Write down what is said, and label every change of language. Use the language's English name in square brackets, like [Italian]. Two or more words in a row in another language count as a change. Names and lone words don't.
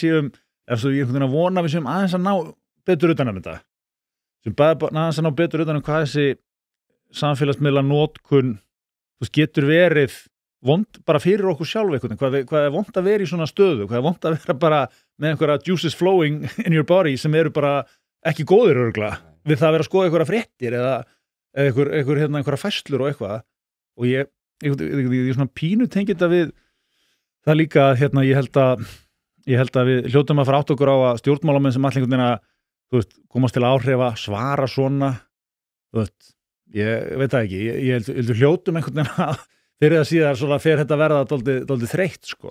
[Icelandic] séum, ég einhvern veginn að vona við séum aðeins að ná betur utan um þetta, sem aðeins að ná betur utan hvað þessi samfélagsmiðla notkun, þú veist, getur verið vond bara fyrir okkur sjálf einhvern veginn, hvað vond að vera í svona stöðu, hvað vond að vera bara með einhverja [English] juices flowing in your body [Icelandic] sem eru bara ekki góðir örugglega við það að vera að skoða einhverja fréttir eða einhverja færslur og eitthvað og ég svona pínu tengi þetta við það líka ég held að við hljótum að fara átt okkur á að stjórnmálamenn sem allir einhvern veginn að þú veist, komast til áhrifa, svara svona þú veist, ég veit það ekki ég held við hljótum einhvern veginn að fyrir það síðar svona fer þetta verða dálítið þreytt sko.